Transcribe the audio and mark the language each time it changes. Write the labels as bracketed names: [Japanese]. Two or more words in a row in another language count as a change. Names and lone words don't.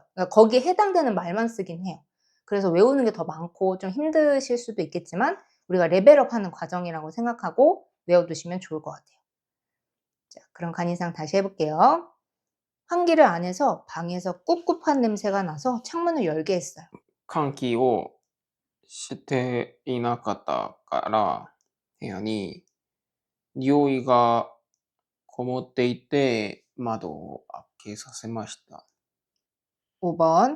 [Korean] 그러니까 거기에 해당되는 말만 쓰긴 해요. 그래서 외우는 게 더 많고 좀 힘드실 수도 있겠지만 우리가 레벨업하는 과정이라고 생각하고 외워두시면 좋을 것 같아요. 자, 그럼 간이상 다시 해볼게요. 환기를 안 해서 방에서 꿉꿉한 냄새가 나서 창문을 열게 했어요. [Japanese] 換気をしていなかったから部屋に匂いがこもっていて窓を開けさせました。 [Korean] 5번.